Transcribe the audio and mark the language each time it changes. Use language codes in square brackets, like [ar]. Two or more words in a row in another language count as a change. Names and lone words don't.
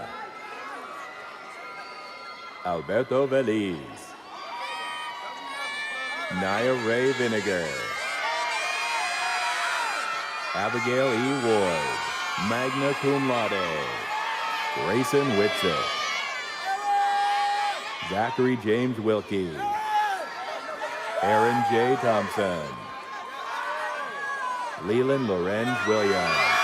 [en] Alberto Veliz. Naya Ray Vinegar. Abigail E. Ward, [la] magna cum laude. [en] Grayson Whitsitt. Zachary James Wilkie. Aaron J. Thompson. Leland Lorenz Williams.